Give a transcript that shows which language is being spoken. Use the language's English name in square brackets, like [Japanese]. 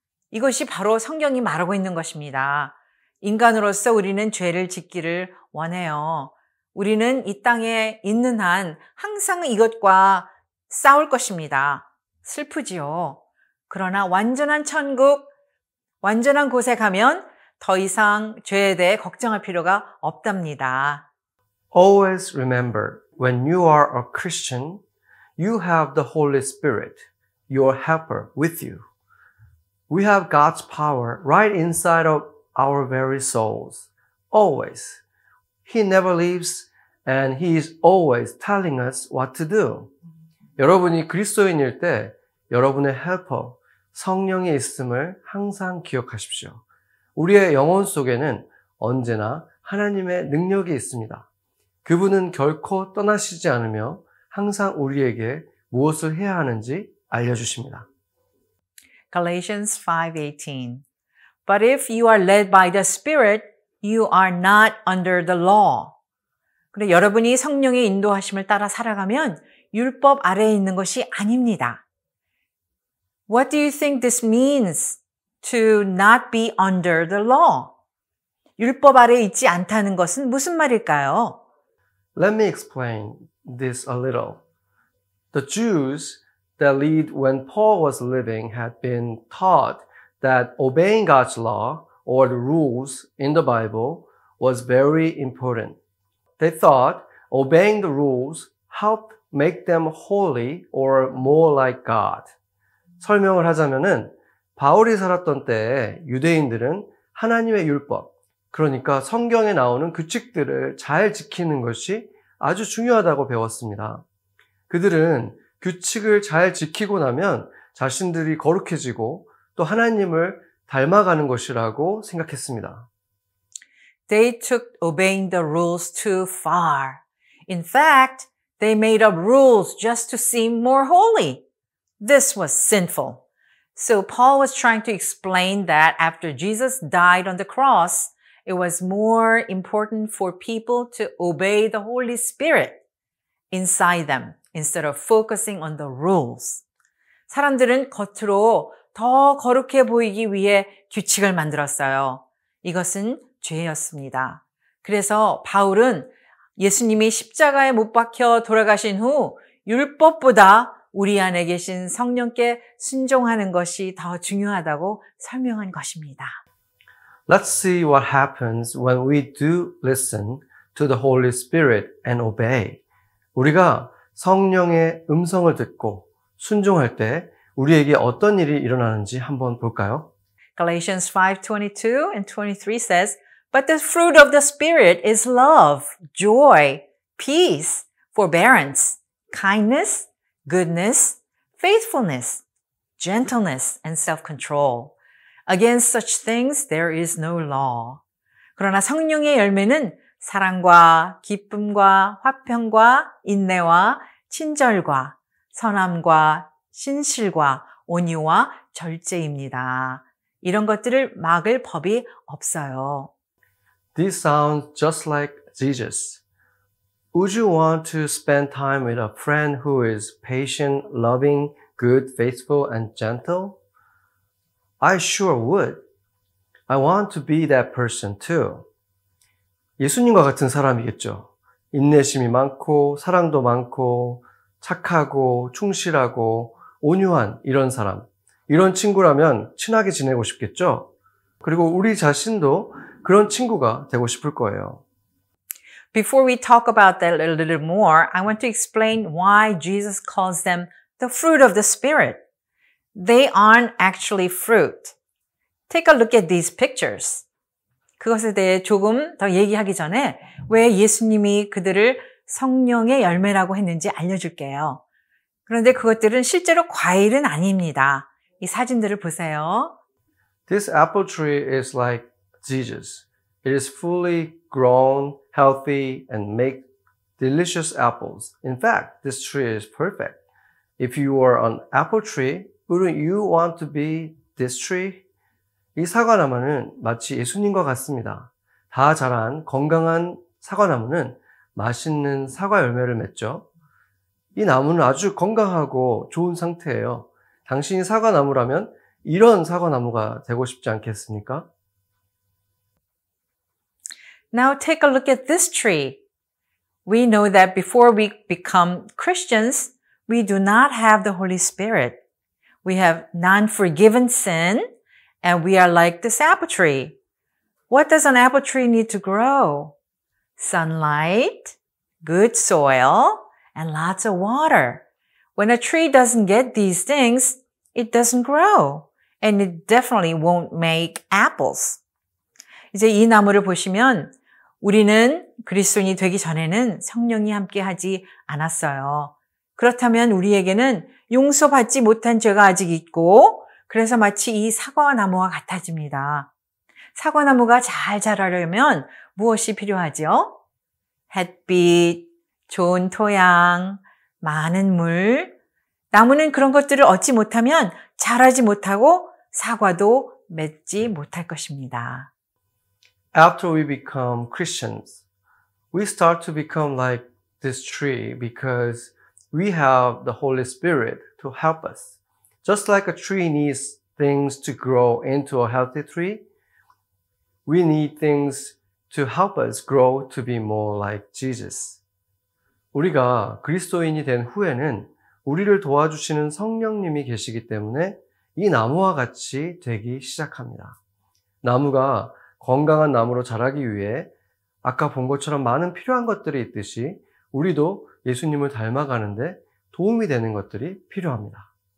[Korean] 이것이 바로 성경이 말하고 있는 것입니다. 인간으로서 우리는 죄를 짓기를 원해요. 우리는 이 땅에 있는 한 항상 이것과 싸울 것입니다. 슬프지요. 그러나 완전한 천국, 완전한 곳에 가면 더 이상 죄에 대해 걱정할 필요가 없답니다. [English] Always remember, when you are a Christian, you have the Holy Spirit, your helper, with you. We have God's power right inside of our very souls. Always. He never leaves and He is always telling us what to do. [Korean] 여러분이 그리스도인일 때 여러분의 헬퍼, 성령이 있음을 항상 기억하십시오. 우리의 영혼 속에는 언제나 하나님의 능력이 있습니다. 그분은 결코 떠나시지 않으며 항상 우리에게 무엇을 해야 하는지 알려주십니다. [English] Galatians 5:18. But if you are led by the Spirit, you are not under the law. [Korean] 그래, 여러분이 성령의 인도하심을 따라 살아가면 율법 아래에 있는 것이 아닙니다. [English] What do you think this means to not be under the law? [Korean] 율법 아래에 있지 않다는 것은 무슨 말일까요? [English] Let me explain this a little. The Jews that lived when Paul was living had been taught that obeying God's law or the rules in the Bible was very important. They thought obeying the rules helped make them holy or more like God. [Korean] 설명을 하자면은 바울이 살았던 때에 유대인들은 하나님의 율법, 그러니까 성경에 나오는 규칙들을 잘 지키는 것이 아주 중요하다고 배웠습니다. 그들은 규칙을 잘 지키고 나면 자신들이 거룩해지고 또 하나님을 닮아가는 것이라고 생각했습니다. [English] They took obeying the rules too far. In fact, they made up rules just to seem more holy. This was sinful. So Paul was trying to explain that after Jesus died on the cross, it was more important for people to obey the Holy Spirit inside them instead of focusing on the rules. [Korean] 사람들은 겉으로 더 거룩해 보이기 위해 규칙을 만들었어요. 이것은 죄였습니다. 그래서 바울은 예수님이 십자가에 못 박혀 돌아가신 후 율법보다 우리 안에 계신 성령께 순종하는 것이 더 중요하다고 설명한 것입니다. [English] Let's see what happens when we do listen to the Holy Spirit and obey. [Korean] 우리가 성령의 음성을 듣고 순종할 때 우리에게 어떤 일이 일어나는지 한번 볼까요? [English] Galatians 5:22 and 23 says, But the fruit of the Spirit is love, joy, peace, forbearance, kindness, goodness, faithfulness, gentleness, and self-control. Against such things there is no law. [Korean] 그러나 성령의 열매는 사랑과 기쁨과 화평과 인내와 친절과 선함과 신실과 온유와 절제입니다. 이런 것들을 막을 법이 없어요. [English] This sounds just like Jesus. Would you want to spend time with a friend who is patient, loving, good, faithful, and gentle? I sure would. I want to be that person too. [Korean] 예수님과 같은 사람이겠죠. 인내심이 많고, 사랑도 많고, 착하고, 충실하고, 온유한 이런 사람. 이런 친구라면 친하게 지내고 싶겠죠? 그리고 우리 자신도 그런 친구가 되고 싶을 거예요. [English] Before we talk about that a little more, I want to explain why Jesus calls them the fruit of the Spirit. They aren't actually fruit. Take a look at these pictures. [Korean] 그것에 대해 조금 더 얘기하기 전에 왜 예수님이 그들을 성령의 열매라고 했는지 알려줄게요. 그런데 그것들은 실제로 과일은 아닙니다. 이 사진들을 보세요. [English] This apple tree is like Jesus. It is fully grown, healthy, and make delicious apples. In fact, this tree is perfect. If you were an apple tree, wouldn't you want to be this tree? [Korean] 이 사과나무는 마치 예수님과 같습니다. 다 자란 건강한 사과나무는 맛있는 사과 열매를 맺죠. 이 나무는 아주 건강하고 좋은 상태예요. 당신이 사과나무라면 이런 사과나무가 되고 싶지 않겠습니까? [English] Now take a look at this tree. We know that before we become Christians, we do not have the Holy Spirit. We have non-forgiven sin, and we are like this apple tree. What does an apple tree need to grow? Sunlight, good soil, and lots of water. When a tree doesn't get these things, it doesn't grow, and it definitely won't make apples. [Korean] 이제 이 나무를 보시면 우리는 그리스도인이 되기 전에는 성령이 함께하지 않았어요. 그렇다면 우리에게는 용서받지 못한 죄가 아직 있고 그래서 마치 이 사과나무와 같아집니다. 사과나무가 잘 자라려면 무엇이 필요하죠? 햇빛, 좋은 토양, 많은 물. 나무는 그런 것들을 얻지 못하면 자라지 못하고 사과도 맺지 못할 것입니다. [English] After we become Christians, we start to become like this tree because we have the Holy Spirit to help us. Just like a tree needs things to grow into a healthy tree, we need things to help us grow to be more like Jesus. [Korean] 우리가 그리스도인이 된 후에는 우리를 도와주시는 성령님이 계시기 때문에 이 나무와 같이 되기 시작합니다. 나무가 건강한 나무로 자라기 위해 아까 본 것처럼 많은 필요한 것들이 있듯이 우리도 예수님을 닮아가는데 도움이 되는 것들이 필요합니다.